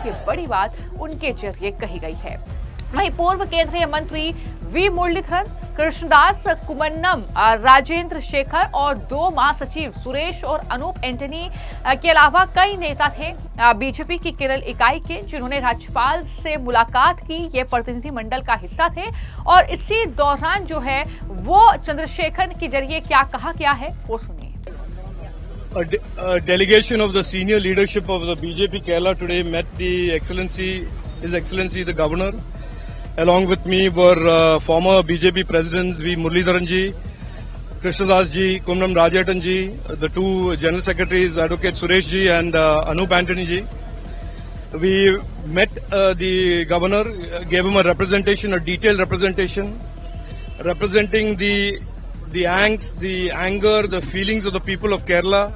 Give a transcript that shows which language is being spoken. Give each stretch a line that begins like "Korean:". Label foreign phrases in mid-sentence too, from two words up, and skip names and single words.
Hindi: ये बड़ी बात उनके जरिए कही गई है। वहीं पूर्व केंद्रीय मंत्री वी मुरलीधरन, कृष्णदास कुमन्नम, राजेंद्र शेखर और 2 महासचिव सुरेश और अनूप एंटनी के अलावा कई नेता थे बीजेपी की केरल इकाई के, जिन्होंने राज्यपाल से मुलाकात की। ये प्रतिनिधि मंडल का हिस्सा थे और इसी दौरान जो है वो चंद्रशेखर के जरिए क्या कहा गया है वो सुनिए।
English: A delegation of the senior leadership of the BJP Kerala today met His Excellency the Governor. Along with me were former BJP presidents V. Muralidharan ji, Krishnadas ji, Kumram Rajatan ji, the 2 general secretaries, Advocate Suresh ji and Anup Antony ji. We met the governor, gave him a representation, a detailed representation, representing the angst, the anger, the feelings of the people of Kerala.